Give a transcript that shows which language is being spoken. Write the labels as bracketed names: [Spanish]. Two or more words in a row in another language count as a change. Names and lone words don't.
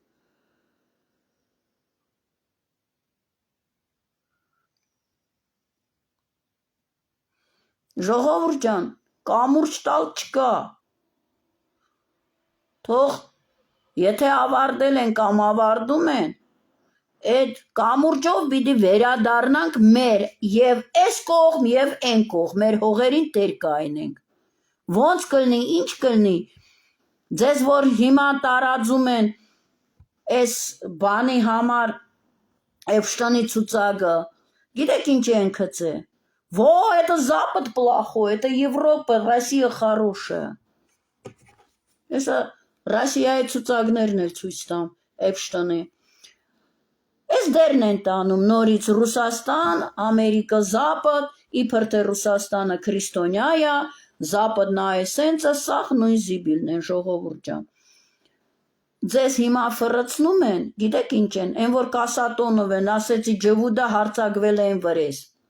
[Armenian] ժողովուրդ ջան, կամուրջ տալ չկա, թող, եթե ավարտել են կամ ավարտում են, այդ կամուրջով պիտի վերադառնանք մեր եւ այս կողմ եւ այն կողմ, մեր հողերին տեր կայնենք, ոնց կլնի, ինչ կլնի, ձեզ որ հիմա տարածում են այս բանի համար Էփշտայնի ցուցակը, գիտեք ինչ են գծե, [Russian] это Запад плохой, это Европа, Россия хорошая, [Armenian] Էսա Ռասիայի ցուցակներն էլ ցույց տամ Էփշտայնի։ Այս դերն են տանում նորից Ռուսաստան, Ամերիկա, Զապադ, իբր թե Ռուսաստանը քրիստոնյա է, Զապադն է սենցը, սախ նույն զիբիլն են ժողովուրդ ջան։ Ձեզ հիմա ֆռցնում են, գիտեք ինչ են, այն որ Կասատոնով են, ասեցի ջվուդա հարցակվել են վրես։